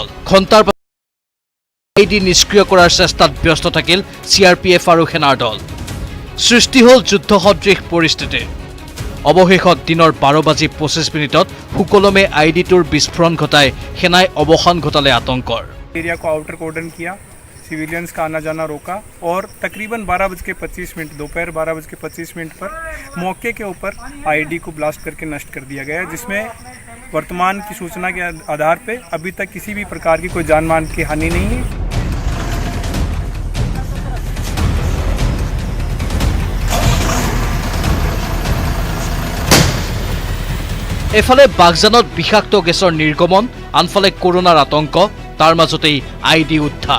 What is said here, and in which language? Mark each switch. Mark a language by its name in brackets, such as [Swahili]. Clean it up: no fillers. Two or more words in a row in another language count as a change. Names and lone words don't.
[Assamese] ঘণ্টাৰ ID নিষ্ক্ৰিয় কৰাৰ চেষ্টাত ব্যস্ত থাকিল CRPF আৰু সেনাৰ দল। সৃষ্টি হ'ল যুদ্ধসদৃশ পৰিস্থিতি। অৱশেষত দিনৰ 12:25 সুকলমে ID-টোৰ বিস্ফোৰণ ঘটাই সেনাই অৱসান ঘটালে আতংকৰ। [Hindi] एरिया को आउटर कोर्डन किया, सिविलियंस का आना जाना रोका और तकरीबन 12:25 दोपहर 12:25 पर मौके के ऊपर ID को ब्लास्ट करके नष्ट कर दिया गया, जिसमें वर्तमान की सूचना के आधार पे अभी तक किसी भी प्रकार की कोई जान मान की हानि नहीं है। [Assamese] এফালে বাগজানত বিষাক্ত গেছৰ নিৰ্গমন, আনফালে কৰোনাৰ আতংক, তাৰ মাজতেই ID উদ্ধাৰ।